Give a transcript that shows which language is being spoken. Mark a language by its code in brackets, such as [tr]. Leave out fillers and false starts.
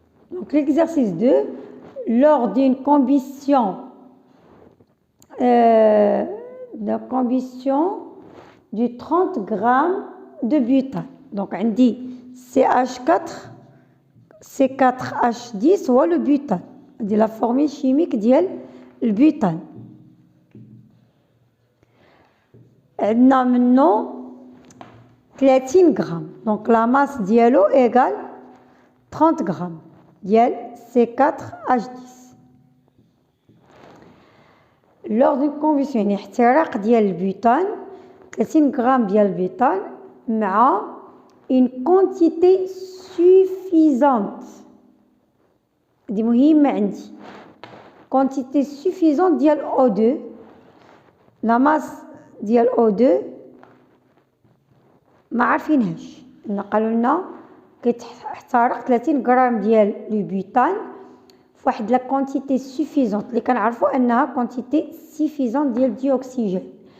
[fr] Donc l'exercice 2, lors d'une combustion du 30 grammes de butane. Donc on dit CH4 C4H10 ou le butane. C'est la formule chimique [ar] ديال البutane. عندنا منه 30 grammes. [fr] Donc la masse dialo égale 30 grammes ديال C4H10. Lors d'une combustion [ar] يعني احتراق ديال البutane [fr] 30 grammes [ar] ديال البutane مع [fr] une quantité suffisante. [ar] دي مهمة عندي. [fr] Quantité suffisante ديال O2. La masse ديال O2 [ar] ما عارفينهاش. قالوا لنا كيتحترق 30 غرام ديال البيتان فواحد [fr] لا كونتيتي سوفيزونت [ar] اللي كنعرفوا انها كونتيتي سوفيزونت ديال الديوكسيجين.